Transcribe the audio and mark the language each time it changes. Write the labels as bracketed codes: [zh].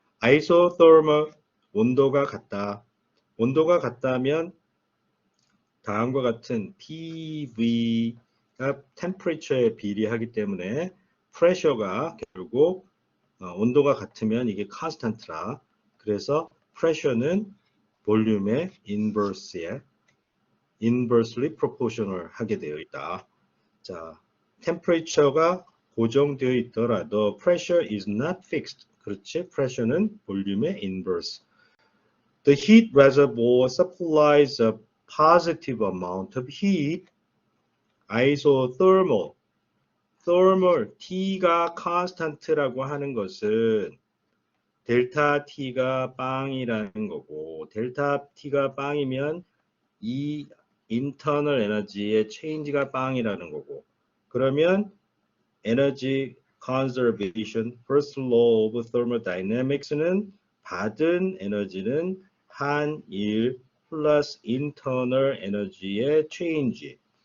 [ko] isothermal 온도가 같다. 온도가 같다면 다음과 같은 PV가 temperature에 비례하기 때문에 pressure가 결국 온도가 같으면 이게 constant라. 그래서 pressure는 볼륨의 inversely proportional 하게 되어 있다. 자, temperature가 고정되어 있더라도 [en] pressure is not fixed. [ko] 그렇지? pressure는 볼륨의 inverse. [en] The heat reservoir supplies a positive amount of heat. isothermal. [ko] thermal T가 constant라고 하는 것은 델타 T가 빵이라는 거고 델타 T가 빵이면 이 internal 에너지의 change가 빵이라는 거고 그러면 energy conservation first law of thermodynamics는 받은 에너지는 한일 플러스 internal 에너지의 change.